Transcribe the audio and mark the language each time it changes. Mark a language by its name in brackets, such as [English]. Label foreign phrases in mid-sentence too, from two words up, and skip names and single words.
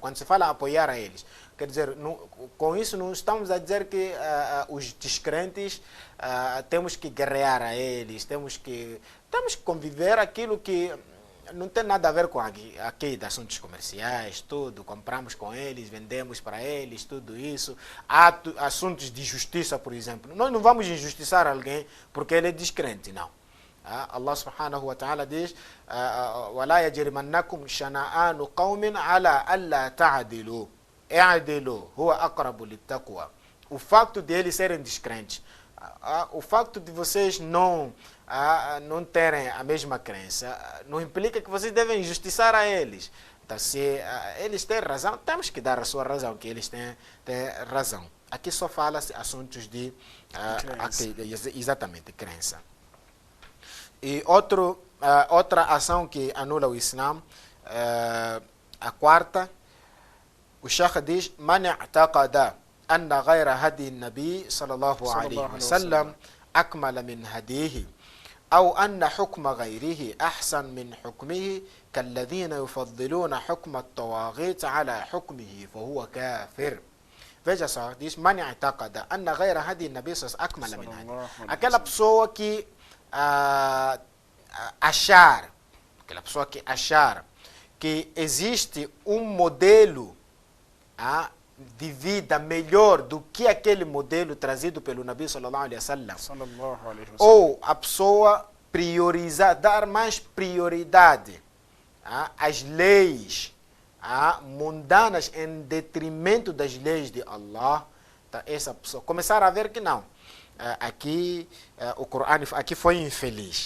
[Portuguese] Quando se fala apoiar a eles, quer dizer, com isso não estamos a dizer que os descrentes temos que guerrear a eles, temos que conviver aquilo que não tem nada a ver com aqui de assuntos comerciais, tudo, compramos com eles, vendemos para eles, tudo isso. Há assuntos de justiça, por exemplo. Nós não vamos injustiçar alguém porque ele é descrente, não. [Arabic] الله سبحانه وتعالى diz, وَلَا يَجْرِمَنَّكُمْ شَنَآنُ قَوْمٍ عَلَىٰ أَلَّا تَعْدِلُوا اعْدِلُوا هُوَ أَقْرَبُ لِلتَّقْوَى. [Portuguese] O facto de eles serem descrentes, o facto de vocês não terem a mesma crença, não implica que vocês devem injustiçar a eles. Então, se eles têm razão, temos que dar a sua razão, que eles têm razão. Aqui só fala-se assuntos de exatamente, crença. E outra ação que anula o Islã, a quarta, o Shaykh diz, [Arabic] من اعتقد أن غير هدي النبي صلى الله عليه وسلم أكمل من هديه أو أن حكم غيره أحسن من حكمه كالذين يفضلون حكم الطواغيت على حكمه فهو كافر. [Portuguese] Veja só, diz, [Arabic] من اعتقد أن غير هدي النبي صلى الله أكمل من هدي. [Portuguese] Aquela pessoa que achar que existe um modelo de vida melhor do que aquele modelo trazido pelo [Arabic] النبي صلى الله عليه وسلم, [Portuguese] ou a pessoa priorizar, dar mais prioridade às leis mundanas em detrimento das leis de Allah, então, essa pessoa começar a ver que não, aqui o Corão aqui foi infeliz.